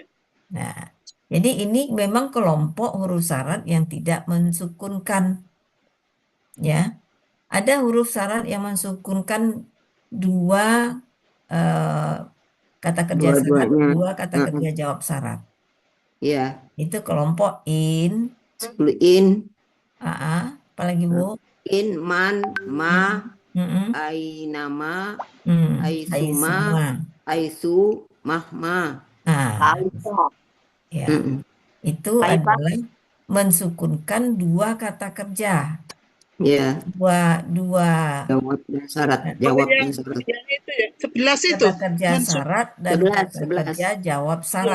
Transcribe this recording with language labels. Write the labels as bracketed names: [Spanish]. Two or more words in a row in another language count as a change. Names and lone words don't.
[Indonesian] Nah, jadi ini memang kelompok huruf syarat yang tidak mensukunkan. Ya, ada huruf syarat yang mensukunkan dua kata kerja syarat, Dua-duanya. dua kata kerja jawab syarat. Iya. Itu kelompok in. 10 in. Apalagi Bu? [Arabic] إن من ما, Mm-mm. ainama, Aisuma. أيّ مهما. [Indonesian] Ya. Mm-mm. Itu Taifah. adalah mensukunkan dua kata kerja. Ya, Dua jawab dan syarat. Jawab dan syarat. Yang itu ya, 11 itu. kata kerja syarat dan 11, kata kerja jawab syarat.